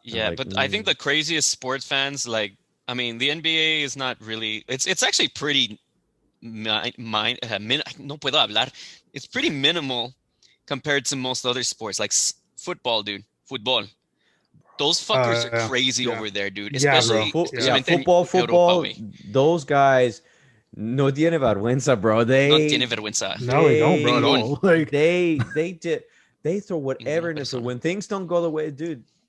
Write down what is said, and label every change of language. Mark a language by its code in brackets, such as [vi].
[en] Yeah, but I think the craziest sports fans, like, I mean, the NBA is not really. It's actually pretty. [es] No puedo hablar. [en] It's pretty minimal compared to most other sports, like football, dude. Football. Those fuckers are crazy over there, dude. Especially football. Those guys [es] no tiene vergüenza, [en] bro. [es] No tiene vergüenza. [en] No, they don't, bro. No. Like, they throw whatever in it. So when things don't go the way, dude,